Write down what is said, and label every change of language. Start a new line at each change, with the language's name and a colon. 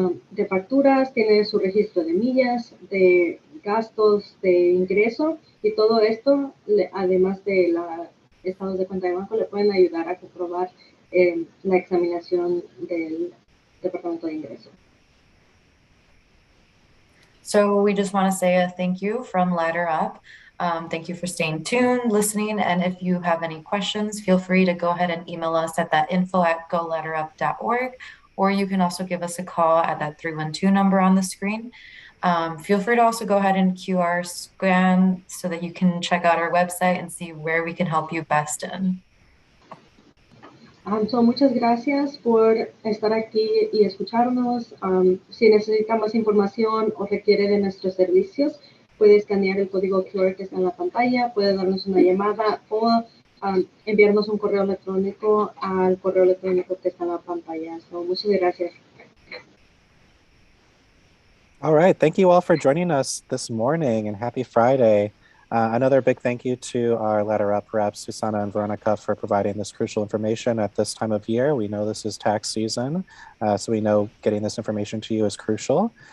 Spanish: de facturas, tiene su registro de millas, de gastos, de ingreso, y todo esto, además de los estados de cuenta de banco, le pueden ayudar a comprobar la examinación del Departamento de Ingreso.
English: So we just want to say a thank you from Ladder Up. Thank you for staying tuned, listening, and if you have any questions, feel free to go ahead and email us at that info@goladderup.org, or you can also give us a call at that 312 number on the screen. Feel free to also go ahead and QR scan so that you can check out our website and see where we can help you best in.
Spanish: Muchas gracias por estar aquí y escucharnos. Si necesita más información o requiere de nuestros servicios, puede escanear el código QR que está en la pantalla, puede darnos una llamada o enviarnos un correo electrónico al correo electrónico que está en la pantalla. Muchas gracias.
English: All right. Thank you all for joining us this morning, and happy Friday. Another big thank you to our Ladder Up reps, Susana and Veronica, for providing this crucial information at this time of year. We know this is tax season, so we know getting this information to you is crucial.